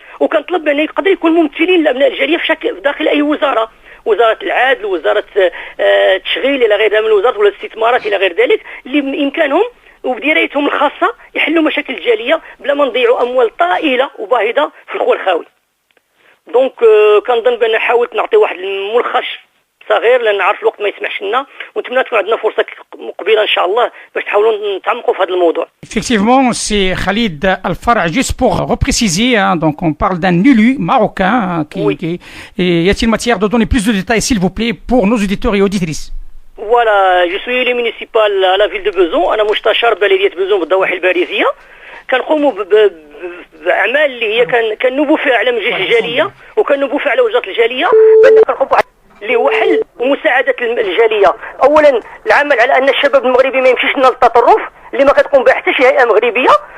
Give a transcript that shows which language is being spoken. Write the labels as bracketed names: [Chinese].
[Arabic] وكنطلب بان يقدر يكون ممثلين لابناء الجاليه في شكل داخل اي وزاره، وزاره العدل، وزاره التشغيل الى غيرها من الوزارات، ولا الاستثمارات الى غير ذلك، اللي بامكانهم وبدرايتهم الخاصه يحلوا مشاكل الجاليه بلا ما نضيعوا اموال طائله وباهظه في الخور الخاوي. دونك كنظن بان حاولت نعطي واحد الملخص صغير لان عارف الوقت ما يسمحش لنا، ونتمنى تكون عندنا فرصه مقبله ان شاء الله باش نحاولوا نتعمقوا في هذا الموضوع. [French] Effectivement, c'est Khalid Al-Farah. Juste pour repréciser, hein, donc on parle d'un élu marocain qui y a-t-il matière de donner plus de détails s'il vous plaît pour nos auditeurs et auditrices? Voilà, je suis élu municipal à la ville de Besançon. [Arabic] انا مستشار بلديه بزون بالضواحي الباريزيه. كنقوموا باعمال اللي هي كنوبوا فيها على مجلس الجاليه وكنوبوا فيها على وزاره الجاليه بان كنقوموا اللي هو حل ومساعده الجاليه. اولا العمل على ان الشباب المغربي ما يمشيش لنا للتطرف اللي ما كتقوم به حتى شي هيئه مغربيه.